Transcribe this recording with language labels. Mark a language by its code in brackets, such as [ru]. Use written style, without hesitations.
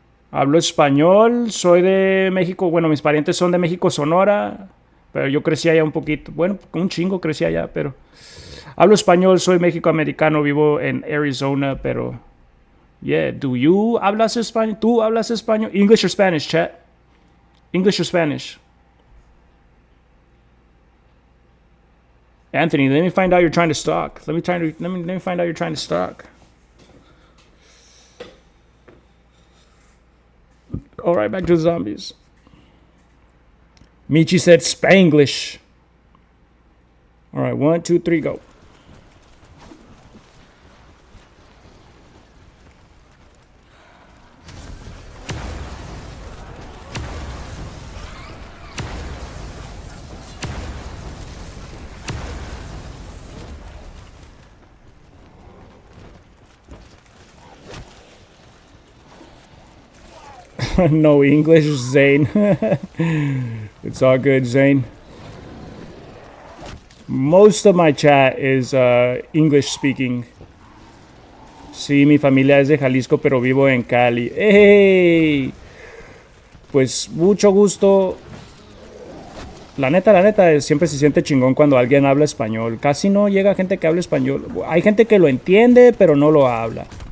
[es] Hablo español, soy de México. Bueno, mis parientes son de México, Sonora. Pero yo crecí allá un poquito. Bueno, un chingo crecí allá, pero... Hablo español, soy mexicoamericano, vivo en Arizona, pero... [en] Yeah, do you [es] hablas español? ¿Tú hablas español? [en] English or Spanish, chat? English or Spanish? Anthony, let me find out you're trying to stalk. Let me find out you're trying to stalk. All right, back to the zombies. Michi said Spanglish. All right, 1, 2, 3, go. No English, Zane. It's all good, Zane. Most of my chat is English speaking. [es] Sí, mi familia es de Jalisco, pero vivo en Cali. ¡Hey! Pues mucho gusto. La neta, siempre se siente chingón cuando alguien habla español. Casi no llega gente que habla español. Hay gente que lo entiende, pero no lo habla.